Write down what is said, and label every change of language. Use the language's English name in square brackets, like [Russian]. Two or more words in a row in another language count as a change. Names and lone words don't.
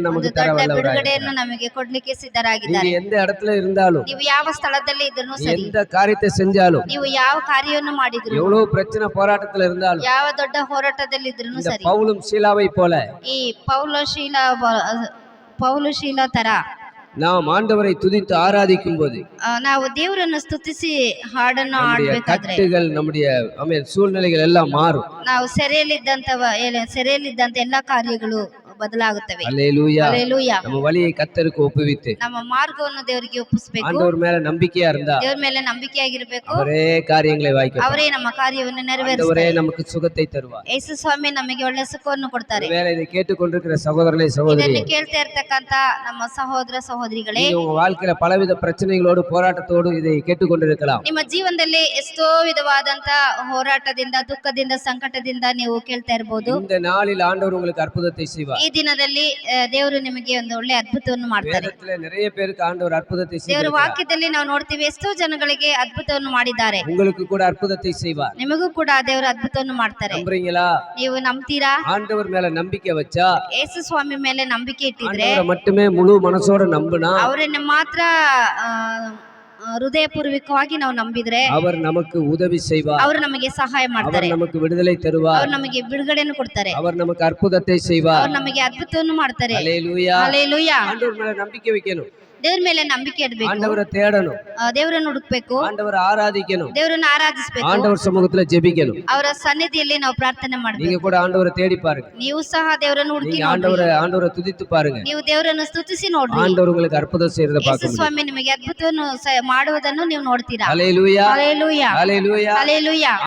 [Kannada] ಒಂದು [Tamil] நமக்கு தர [Kannada] ದೊಡ್ಡ [Tamil] வல்லவராக [Kannada] ಬಿಡುಗಡೆಯನ್ನು [Tamil] இருக்கிறார். [Kannada] ನಮಗೆ ಕೊಡ್ಲಿಕ್ಕೆ [Tamil] நீங்க [Kannada] ಸಿದ್ಧರಾಗಿದ್ದಾರೆ. [Tamil] எந்த இடத்துல இருந்தாலும், [Kannada] ನೀವು ಯಾವ ಸ್ಥಳದಲ್ಲಿ ಇದ್ರೂ ಸರಿ, [Tamil] எந்த காரியத்தை செஞ்சாலும், [Kannada] ನೀವು ಯಾವ ಕಾರ್ಯವನ್ನು ಮಾಡಿದ್ರು, [Tamil] எவ்வளவு பிரச்சனை போராட்டத்துல இருந்தாலும், [Kannada] ಯಾವ ದೊಡ್ಡ ಹೋರಾಟದಲ್ಲಿ ಇದ್ರೂ [Tamil] இந்த [Kannada] ಸರಿ, [Tamil] பவுலும் சீலாவை போல [Kannada] ಈ ಪೌಲಶೀಲ ತರ [Tamil] நாம் ஆண்டவரை துதித்து ஆராதிக்கும் போது [Kannada] ನಾವು ದೇವರನ್ನು ಸ್ತುತಿಸಿ ಹಾಡನ್ನು [Tamil] நம்முடைய [Kannada] ಹಾಡ್ಬೇಕಾದ್ರೆ [Tamil] கட்டுகள், நம்முடைய சூழ்நிலைகள் எல்லாம் மாறும். [Kannada] ನಾವು ಸೆರೆಯಲ್ಲಿದ್ದಂತ ಎಲ್ಲಾ ಕಾರ್ಯಗಳು ಬದಲಾಗುತ್ತವೆ. [Tamil] அல்லேலூயா. [Kannada] ಹಲ್ಲೆಲೂಯಾ. [Tamil] நம்ம வழியை கர்த்தருக்கு ஒப்புவித்து [Kannada] ನಮ್ಮ ಮಾರ್ಗವನ್ನು ದೇವರಿಗೆ ಒಪ್ಪಿಸಬೇಕು. [Tamil] ஆண்டவர் மேல நம்பிக்கையா இருந்தா [Kannada] ದೇವರ ಮೇಲೆ ನಂಬಿಕೆಯಾಗಿರ್ಬೇಕು. [Tamil] அவரே காரியங்களை வாய்க்க, [Kannada] ಅವರೇ ನಮ್ಮ ಕಾರ್ಯವನ್ನು [Tamil] ஆண்டவரே [Kannada] ನೆರವೇರಿಸ್ತಾರೆ. [Tamil] நமக்கு சுகத்தை தருவார். [Kannada] ಯೇಸು ಸ್ವಾಮಿ ನಮಗೆ ಒಳ್ಳೆ ಸುಖವನ್ನು ಕೊಡ್ತಾರೆ. [Tamil] வேலை இதை கேட்டுக்கொண்டிருக்கிற சகோதரனை சகோதரி, [Kannada] ಇದನ್ನು ಕೇಳ್ತಾ ಇರ್ತಕ್ಕಂತ ನಮ್ಮ ಸಹೋದರ ಸಹೋದರಿಗಳೇ, [Tamil] நீங்க உங்க வாழ்க்கையில பலவித பிரச்சனைகளோடு போராட்டத்தோடு இதை கேட்டுக்கொண்டிருக்கலாம். [Kannada] ನಿಮ್ಮ ಜೀವನದಲ್ಲಿ ಎಷ್ಟೋ ವಿಧವಾದಂತ ಹೋರಾಟದಿಂದ, ದುಃಖದಿಂದ, ಸಂಕಟದಿಂದ ನೀವು ಕೇಳ್ತಾ ಇರಬಹುದು. [Tamil] இந்த நாளில் ஆண்டவர் உங்களுக்கு அற்புதத்தை செய்வார். [Kannada] ಈ ದಿನದಲ್ಲಿ ದೇವರು ನಿಮಗೆ ಒಂದು ಒಳ್ಳೆ ಅದ್ಭುತವನ್ನು ಮಾಡ್ತಾರೆ. [Tamil] வேதத்துல நிறைய பேருக்கு ஆண்டவர் அற்புதத்தை [Kannada] ದೇವರ [Tamil] செய்வார். [Kannada] ವಾಕ್ಯದಲ್ಲಿ ನಾವು ನೋಡ್ತೀವಿ, ಎಷ್ಟೋ ಜನಗಳಿಗೆ ಅದ್ಭುತವನ್ನು ಮಾಡಿದ್ದಾರೆ. [Tamil] உங்களுக்கு கூட அற்புதத்தை செய்வார். [Kannada] ನಿಮಗೂ ಕೂಡ ದೇವರ ಅದ್ಭುತವನ್ನು ಮಾಡ್ತಾರೆ. [Tamil] நம்புறீங்களா? [Kannada] ನೀವು ನಂಬ್ತೀರಾ? [Tamil] ஆண்டவர் மேல நம்பிக்கை வச்சா, [Kannada] ಯೇಸು ಸ್ವಾಮಿ ಮೇಲೆ ನಂಬಿಕೆ ಇಟ್ಟಿದ್ರೆ, [Tamil] ஆண்டவரை மட்டுமே முழு மனசோட நம்பினா, [Kannada] ಅವರನ್ನ ಮಾತ್ರ ಹೃದಯಪೂರ್ವಕವಾಗಿ ನಾವು ನಂಬಿದ್ರೆ [Tamil] அவர் நமக்கு உதவி செய்வார். [Kannada] ಅವರು ನಮಗೆ ಸಹಾಯ [Tamil] அவர் [Kannada] ಮಾಡ್ತಾರೆ. [Tamil] நமக்கு விடுதலை தருவார். [Kannada] ಅವರು ನಮಗೆ ಬಿಡುಗಡೆಯನ್ನು ಕೊಡ್ತಾರೆ. [Tamil] அவர் நமக்கு அற்புதத்தை செய்வார். [Kannada] ಅವರು ನಮಗೆ ಅದ್ಭುತವನ್ನು ಮಾಡ್ತಾರೆ. [Tamil] அல்லேலூயா. [Kannada] ಹಲ್ಲೆಲೂಯಾ. [Tamil] ஆண்டவர் மேல நம்பிக்கை வைக்கணும். [Kannada] ದೇವ್ರ ಮೇಲೆ ನಂಬಿಕೆ ಇಡಬೇಕು. [Tamil] ஆண்டவரை தேடணும். [Kannada] ದೇವರನ್ನು ಹುಡುಕ್ಬೇಕು. [Tamil] ஆண்டவரை ஆராதிக்கணும். [Kannada] ದೇವರನ್ನ ಆರಾಧಿಸಬೇಕು. [Tamil] ஆண்டவர் சமூகத்துல ஜெபிக்கணும். [Kannada] ಅವರ ಸನ್ನಿಧಿಯಲ್ಲಿ ನಾವು ಪ್ರಾರ್ಥನೆ ಮಾಡಬೇಕು. [Tamil] நீங்க கூட ஆண்டவரை தேடி பாருங்க. [Kannada] ನೀವು ಸಹ ದೇವರನ್ನು ಹುಡುಕಿ [Tamil] நீங்க [Kannada] ನೋಡ್ರಿ. [Tamil] ஆண்டவரை துதித்து பாருங்க. [Kannada] ನೀವು ದೇವರನ್ನು ಸ್ತುತಿಸಿ ನೋಡ್ರಿ. [Tamil] ஆண்டவர் உங்களுக்கு அற்புதம் செய்யறத [Kannada] ಯೇಸು [Tamil] பார்க்க முடியும். [Kannada] ಸ್ವಾಮಿ ನಿಮಗೆ ಅದ್ಭುತವನ್ನು ಮಾಡುವುದನ್ನು ನೀವು ನೋಡ್ತೀರಾ. [Tamil] அல்லேலூயா. [Kannada] ಹಲ್ಲೆಲೂಯಾ. [Tamil] அல்லேலூயா. [Kannada] ಹಲ್ಲೆಲೂಯಾ.